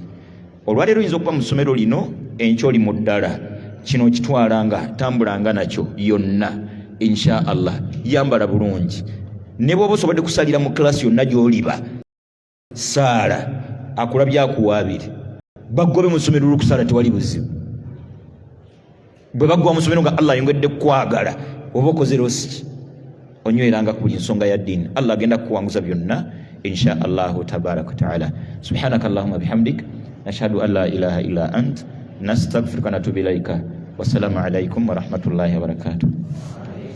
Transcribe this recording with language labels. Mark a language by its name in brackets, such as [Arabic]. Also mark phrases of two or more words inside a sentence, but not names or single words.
[Ganda] Olwaleero oyinza okuba mu ssomero lino enkya oli mu ddala kino okitwalanga tambulanga nakyo yonna [Arabic] إن شاء الله [Ganda] yambala bulungi ne bw'oba osobodde kusalira mu klasi yonna gy'oliba saala akulabya akuwaabire baggobe mu ssomero olw'okusaala tewali buzibu bwe baggwa mu ssomero nga Allah ayongedde kukwagala oba okoze rosi onyweranga ku buli nsonga ya ddiini Allah agenda kukuwanguza byonna [Arabic] إن شاء الله تبارك وتعالى. سبحانك اللهم بحمدك نشهد أن لا إله إلا أنت نستغفرك ونتوب إليك. والسلام عليكم ورحمة الله وبركاته.